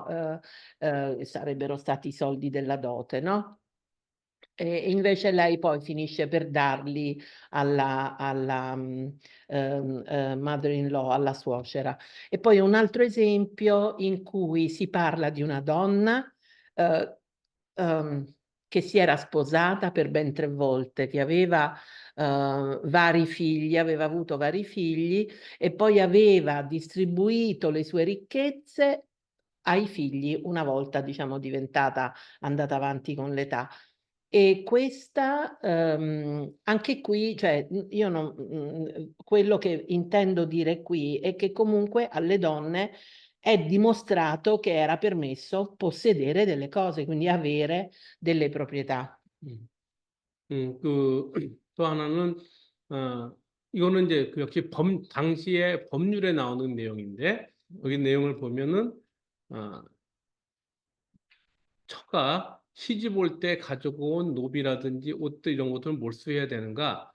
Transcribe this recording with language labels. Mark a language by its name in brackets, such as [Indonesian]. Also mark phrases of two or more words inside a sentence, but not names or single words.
[Italian] Sarebbero stati i soldi della dote, no? E invece lei poi finisce per darli alla [English] mother-in-law, [Italian] alla suocera. E poi un altro esempio in cui si parla di una donna eh, ehm, che si era sposata per ben 3 volte, che aveva vari figli, aveva avuto vari figli e poi aveva distribuito le sue ricchezze ai figli una volta, diciamo, andata avanti con l'età. E questa, anche qui, cioè, io non, quello che intendo dire qui è che comunque alle donne è dimostrato che era permesso possedere delle cose, quindi avere delle proprietà. [Korean] 또 하나는, 이거는 이제 그 역시 당시의 법률에 나오는 내용인데, 여기 내용을 보면은, 어, 처가 시집 올 때 가지고 온 노비라든지 옷들 이런 것들을 몰수해야 되는가?